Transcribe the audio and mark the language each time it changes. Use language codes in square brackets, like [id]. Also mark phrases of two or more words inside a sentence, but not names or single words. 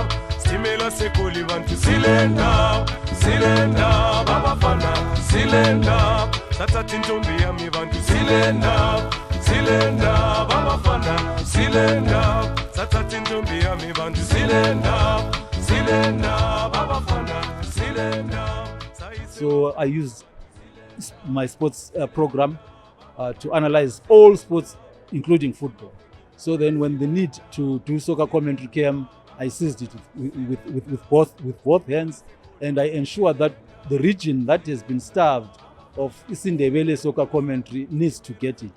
[ss] Stimela sekoli bantu, silenda, bamafana, silenda. Tata tintombi yami bantu, silenda, bamafana, silenda. Tata tintombi yami bantu, silenda, bamafana, silenda. [en] So I used my sports program to analyze all sports, including football. So then when the need to do soccer commentary came, I seized it with both hands, and I ensured that the region that has been starved of Isindebele soccer commentary needs to get it.